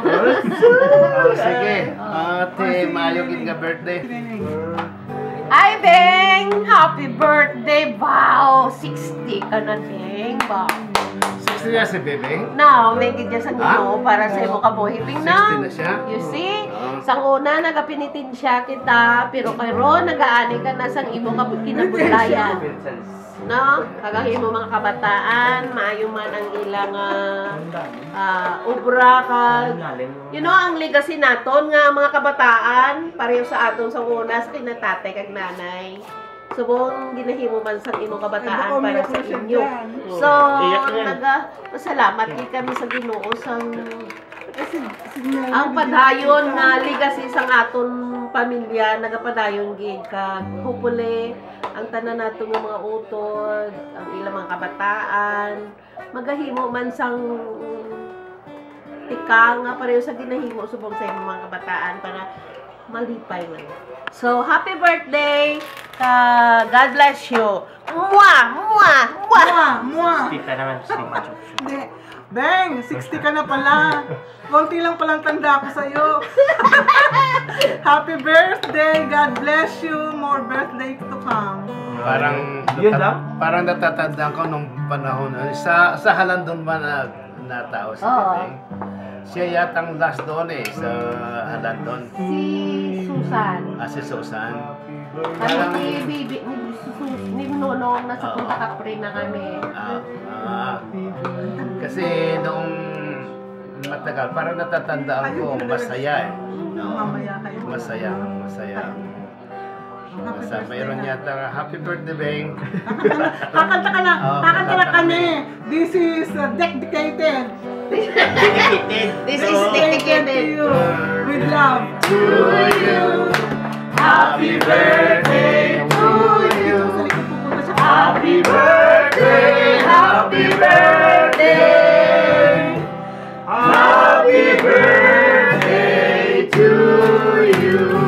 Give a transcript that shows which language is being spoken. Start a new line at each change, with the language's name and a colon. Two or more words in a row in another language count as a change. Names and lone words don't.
Hiligaynon: Sige. Ate maayo gid nga birthday.
English: Ay, Beng! Happy birthday! Wow!
Hiligaynon: 60 ka na, Beng! Wow! 60 na si Bebe? Now, may gidya sa Ginoo para sa imo kabuhi. Beng na! 60 na siya?
English: You see?
Hiligaynon: Sang una, nagapinitin siya kita, pero kay Ron, nagaani ka na sang imo kinabulayan. No? Kagahimo mga kabataan, maayo man ang ilang obra ka.
English: You know,
Hiligaynon: ang legacy naton nga mga kabataan, pareho sa aton sa una, sa kinatatay kag nanay. Subong ginahimo man sa imo kabataan para sa inyo. So, salamat kami sa Ginoo sang ang padayon nga legacy sang aton pamilya nagapadayon gid kag hopefully ang tanan nato nga mga utod, ang ilang mga kabataan magahimo man sang tika nga pareho sa ginahimo subong sa imong mga kabataan para malipay man.
English: So, happy birthday! God bless you! Mwah! Mwah! Mwah! Mwah!
Filipino: Tita naman si Macho. Hindi. Beng, 60 ka na pala. Konti lang palang tanda ko sa'yo.
English: Happy birthday! God bless you! More birthdays to come.
Filipino: Parang natatandaan ko nung panahon sa Halandon ba na tao si Bebe? Siya yatang last doon sa Halandon. Si Susan. Si Susan. Ano si Bibi, ni Nonong nasa Punta Capri na kami. Kasi noong matagal, parang natatandaan ko, masaya Masaya. Mayroon yata,
English: happy birthday,
Filipino: Beng. Kakanta ka na. Kakanta na kami.
English: This is dedicated. This is dedicated with love To you. Happy birthday to you. Happy birthday. Happy birthday. Happy birthday to you.